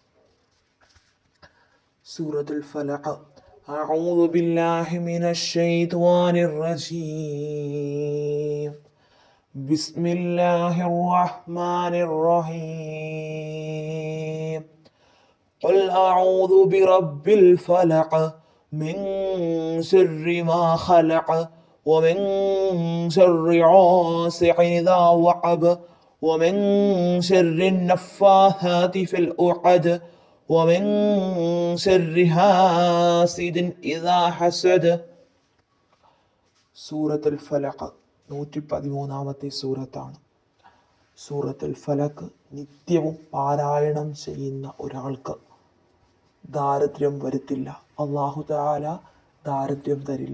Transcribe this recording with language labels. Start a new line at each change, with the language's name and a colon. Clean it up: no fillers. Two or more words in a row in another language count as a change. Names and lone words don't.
Arabic: സൂറത്തുൽ ഫലഖ്. أعوذ بالله من الشيطان الرجيم. بسم الله الرحمن الرحيم. قل أعوذ برب الفلق من شر ما خلق ومن شر غاسق إذا وقب ومن شر النفاثات في العقد ومن شر حاسد إذا حسد.
Malayalam: സൂറത്തുൽ ഫലഖ് 113-ാമത്തെ സൂറത്താണ്. സൂറത്തുൽ ഫലഖ് നിത്യവും പാരായണം ചെയ്യുന്ന ഒരാൾക്ക് ദാരിദ്ര്യം വരുത്തില്ല.
Arabic: الله تعالى
Malayalam: ദാരിദ്ര്യം തരില്ല.